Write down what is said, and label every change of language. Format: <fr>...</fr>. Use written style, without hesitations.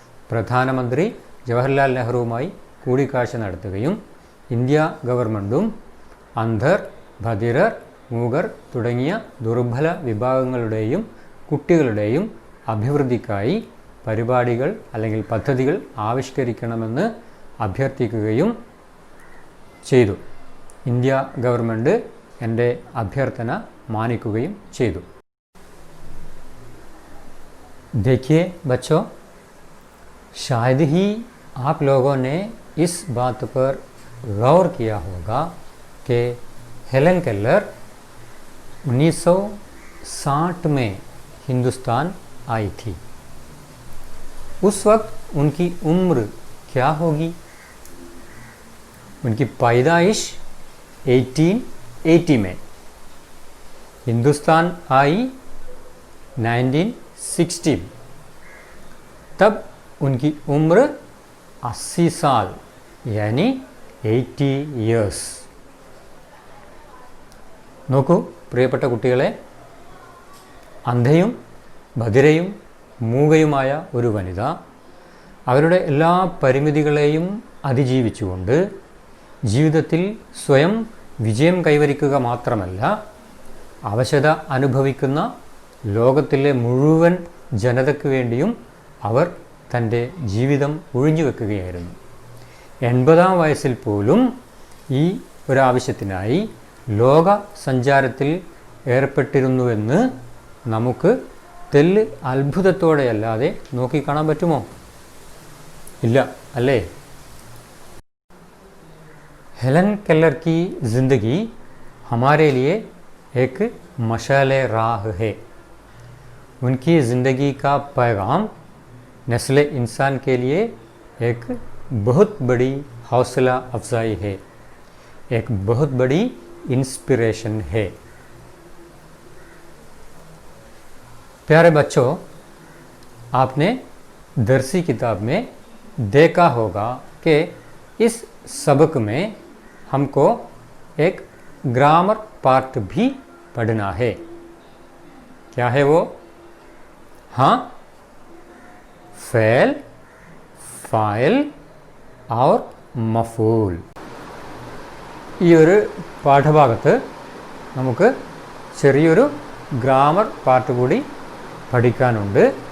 <ml>പ്രധാനമന്ത്രി ജവഹർലാൽ നെഹ്റുവുമായി കൂടിക്കാഴ്ച നടത്തുകയും ഇന്ത്യ ഗവൺമെൻറ്റും അന്ധർ, ബധിരർ, മൂകർ തുടങ്ങിയ ദുർബല വിഭാഗങ്ങളുടെയും കുട്ടികളുടെയും അഭിവൃദ്ധിക്കായി പരിപാടികൾ അല്ലെങ്കിൽ പദ്ധതികൾ ആവിഷ്കരിക്കണമെന്ന് അഭ്യർത്ഥിക്കുകയും ചെയ്തു. ഇന്ത്യ ഗവൺമെൻറ് എൻ്റെ അഭ്യർത്ഥന മാനിക്കുകയും ചെയ്തു.</ml> <hi>देखिए बच्चों, शायद ही आप लोगों ने इस बात पर गौर किया होगा कि हेलन केलर 1960 में हिंदुस्तान आई थी। उस वक्त उनकी उम्र क्या होगी? उनकी पैदाइश 1880 में, हिंदुस्तान आई 1960। तब उनकी उम्र 80 साल यानी</hi> <en>80 years.</en> <ml>നോക്കൂ പ്രിയപ്പെട്ട കുട്ടികളെ, അന്ധയും ബധിരയും മൂകയുമായ ഒരു വനിത അവരുടെ എല്ലാ പരിമിതികളെയും അതിജീവിച്ചുകൊണ്ട് ജീവിതത്തിൽ സ്വയം വിജയം കൈവരിക്കുക മാത്രമല്ല, അവശത അനുഭവിക്കുന്ന ലോകത്തിലെ മുഴുവൻ ജനതയ്ക്ക് വേണ്ടിയും അവർ തൻ്റെ ജീവിതം ഒഴിഞ്ഞുവെക്കുകയായിരുന്നു. 80-ാം വയസ്സിൽ പോലും ഈ ഒരാവശ്യത്തിനായി ലോക സഞ്ചാരത്തിൽ ഏർപ്പെട്ടിരുന്നുവെന്ന് നമുക്ക് തെല്ല് അത്ഭുതത്തോടെയല്ലാതെ നോക്കിക്കാണാൻ പറ്റുമോ? ഇല്ല അല്ലേ?</ml> <hi>हेलन केलर की ज़िंदगी हमारे लिए एक मशाले राह है। उनकी ज़िंदगी का पैगाम नस्ल इंसान के लिए एक बहुत बड़ी हौसला अफजाई है, एक बहुत बड़ी इंस्पिरेशन है। प्यारे बच्चों, आपने दरसी किताब में देखा होगा कि इस सबक में हमको एक ग्रामर पार्ट भी पढ़ना है। क्या है वो? हाँ, फ़ेल, फ़ाइल और മഫൂൽ.</hi> <ml>ഈ ഒരു പാഠഭാഗത്ത് നമുക്ക് ചെറിയൊരു ഗ്രാമർ പാർട്ട് കൂടി പഠിക്കാനുണ്ട്.</ml>